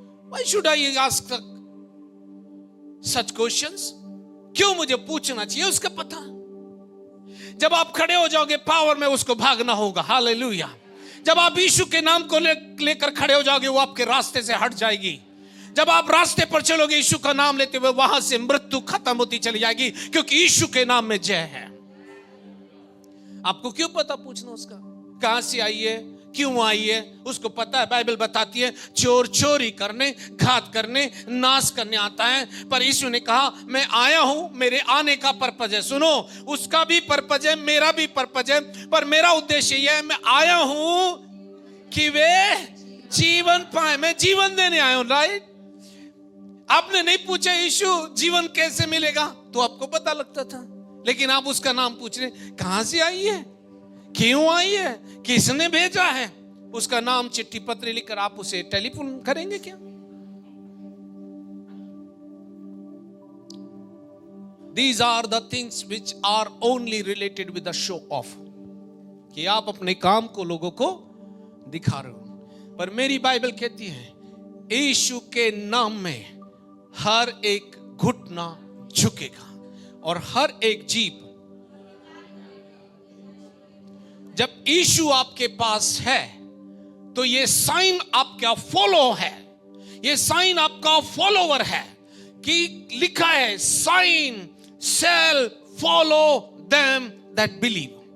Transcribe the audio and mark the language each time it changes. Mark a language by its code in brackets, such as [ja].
[en] Why should I ask such questions? [hi] क्यों मुझे पूछना चाहिए उसका पता? जब आप खड़े हो जाओगे पावर में, उसको भागना होगा। हालेलुया। जब आप यीशु के नाम को लेकर खड़े हो जाओगे, वो आपके रास्ते से हट जाएगी। जब आप रास्ते पर चलोगे यीशु का नाम लेते हुए, वहां से मृत्यु खत्म होती चली जाएगी, क्योंकि यीशु के नाम में जय है। आपको क्यों पता पूछना उसका? कहां से आई है, क्यों आई है, उसको पता है। बाइबल बताती है चोर चोरी करने, घात करने, नाश करने आता है, पर यीशु ने कहा मैं आया हूं, मेरे आने का पर्पज है। सुनो, उसका भी पर्पज है, मेरा भी पर्पज है, पर मेरा उद्देश्य यह है, मैं आया हूं कि वे जीवन पाए। मैं जीवन देने आया हूं। राइट? आपने नहीं पूछा यीशु जीवन कैसे मिलेगा, तो आपको पता लगता था, लेकिन आप उसका नाम पूछ रहे, कहां से आई है, क्यों आई है, किसने भेजा है? उसका नाम चिट्ठी पत्र लिखकर आप उसे टेलीफोन करेंगे क्या? [en] These are the things which are only related with the show off, [hi] कि आप अपने काम को लोगों को दिखा रहे हो। पर मेरी बाइबल कहती है यीशु के नाम में हर एक घुटना झुकेगा और हर एक जीभ। जब यीशु आपके पास है तो ये साइन आपका फॉलो है, ये साइन आपका फॉलोवर है, कि लिखा है sign [en] shall follow them that believe।